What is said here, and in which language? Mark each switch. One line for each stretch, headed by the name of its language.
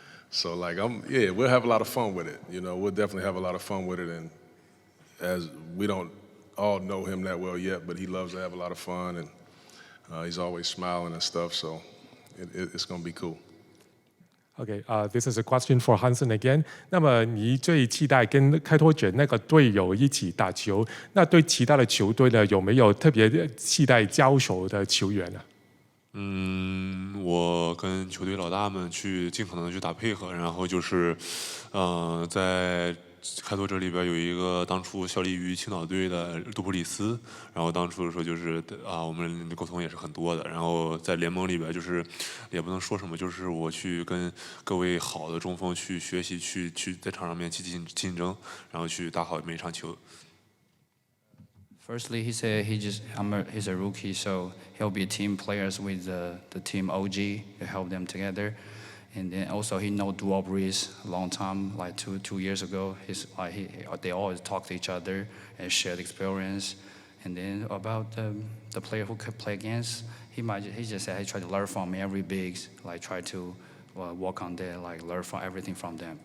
English: So like, we'll have a lot of fun with it. You know, we'll definitely have a lot of fun with it. And as we don't all know him that well yet, but he loves to have a lot of fun, and he's always smiling and stuff. So it's going to be cool. Okay, this is a question for Hansen again.
Chinese: 那么你最期待跟开拓者那个队友一起打球？那对其他的球队呢，有没有特别期待交手的球员呢？我跟球队老大们尽可能去打配合，然后就是，在开拓者里边有一个当初效力于青岛队的杜普里斯，然后当初的时候就是我们沟通也是很多的，然后在联盟里边就是也不能说什么，就是我去跟各位好的中锋去学习，去在场上面去竞争，然后去打好每一场球。
English: Firstly, he said he's a rookie, so he'll be team players with the team OG to help them together. And then also he know Dual Breeze a long time, like two years ago. They always talk to each other and share the experience. And then about the player who could play against, he just said he tried to learn from every bigs, like try to work on that, like learn from everything from them.